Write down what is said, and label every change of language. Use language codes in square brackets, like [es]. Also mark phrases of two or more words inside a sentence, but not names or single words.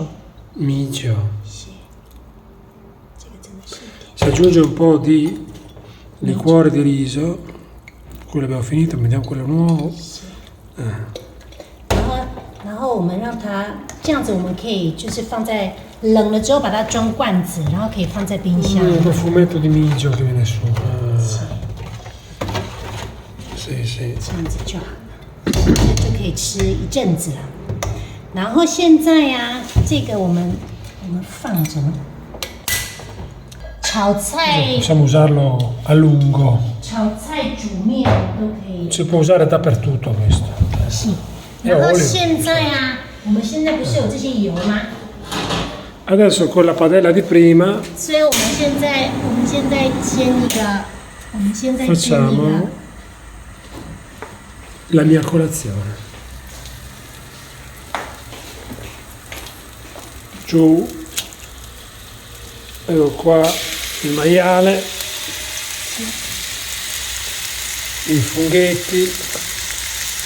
[zh] 米酒。是，这个真的是一点。 [it] Si aggiunge un po' di liquore di riso. Quello abbiamo finito, mettiamo quello nuovo. [zh] 然后我们让它这样子，我们可以就是放在冷了之后把它装罐子，然后可以放在冰箱。 [it] Un profumetto di miggio che viene su. Sì. [zh] 这样子就好了，就可以吃一阵子了。然后现在呀、这个我们放着炒菜， [it] Possiamo usarlo a lungo. [zh] 炒菜煮面都可以。 [it] Si può usare dappertutto questo. [zh] 是。然后现在啊，我们现在不是有这些油吗？ [it] Adesso con la padella di prima [zh] 所以我们现在煎一个， [it] facciamo la mia colazione. Giù, ecco qua il maiale, i funghetti,